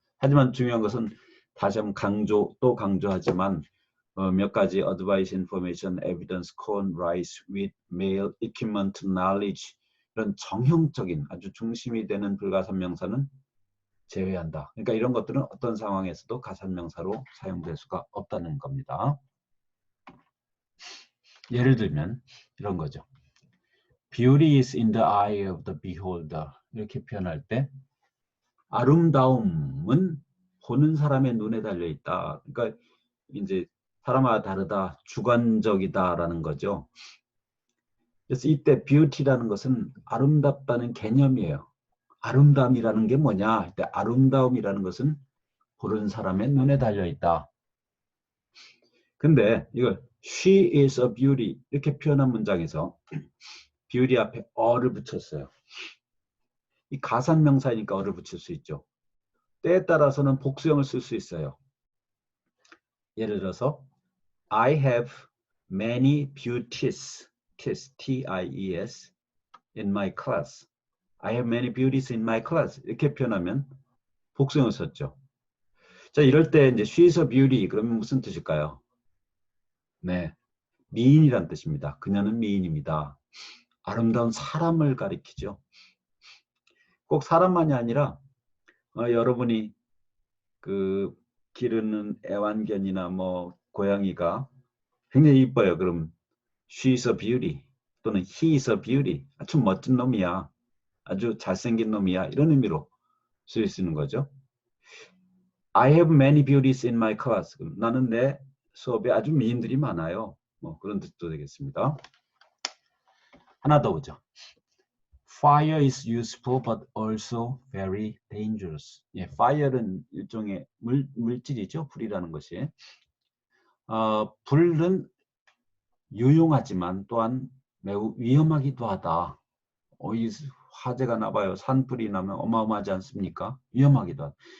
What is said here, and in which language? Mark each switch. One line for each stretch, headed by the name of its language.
Korean: 하지만 중요한 것은 다시 한번 또 강조하지만 몇 가지 advice, information, evidence, con, rise, with, mail, equipment, knowledge 이런 정형적인 아주 중심이 되는 불가산명사는 제외한다. 그러니까 이런 것들은 어떤 상황에서도 가산명사로 사용될 수가 없다는 겁니다. 예를 들면 이런 거죠.
English: Beauty is in the eye of the beholder.
Korean: 이렇게 표현할 때 아름다움은 보는 사람의 눈에 달려 있다. 그러니까 이제 사람마다 다르다, 주관적이다라는 거죠. 그래서 이때 beauty라는 것은 아름답다는 개념이에요. 아름다움이라는 게 뭐냐? 이때 아름다움이라는 것은 보는 사람의 눈에 달려 있다. 근데 이걸
English: she is a beauty
Korean: 이렇게 표현한 문장에서 beauty 앞에 어를 붙였어요. 이 가산명사니까 어를 붙일 수 있죠. 때에 따라서는 복수형을 쓸 수 있어요. 예를 들어서
English: I have many beauties, T-I-E-S, in my class. I have many beauties in my class.
Korean: 이렇게 표현하면 복수형을 썼죠. 자, 이럴 때 이제
English: she's a beauty
Korean: 그러면 무슨 뜻일까요? 네, 미인이란 뜻입니다. 그녀는 미인입니다. 아름다운 사람을 가리키죠. 꼭 사람만이 아니라 여러분이 그 기르는 애완견이나 뭐 고양이가 굉장히 이뻐요. 그럼
English: she's a beauty
Korean: 또는
English: he is a beauty.
Korean: 아주 멋진 놈이야. 아주 잘생긴 놈이야. 이런 의미로 쓸 수 있는 거죠.
English: I have many beauties in my class.
Korean: 나는 내 수업에 아주 미인들이 많아요. 뭐 그런 뜻도 되겠습니다. 하나 더 보죠.
English: Fire is useful but also very dangerous.
Korean: 예, fire는 일종의 물질이죠. 불이라는 것이. 불은 유용하지만 또한 매우 위험하기도 하다. 이 화재가 나봐요. 산불이 나면 어마어마하지 않습니까? 위험하기도 하다.